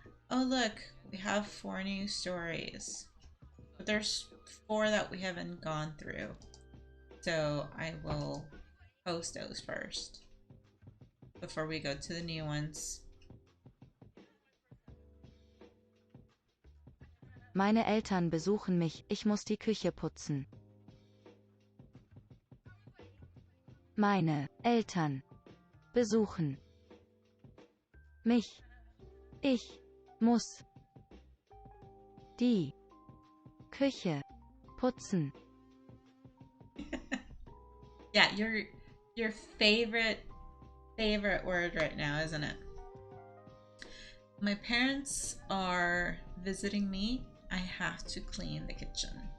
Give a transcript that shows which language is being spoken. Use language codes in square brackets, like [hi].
[en] Oh, look, we have 4 new stories. But there's 4 that we haven't gone through. So I will post those first before we go to the new ones. [de] Meine Eltern besuchen mich, ich muss die Küche putzen. Meine Eltern besuchen mich, ich muss die Küche putzen. [en] Yeah, your favorite word right now, isn't it? My parents are visiting me. I have to clean the kitchen.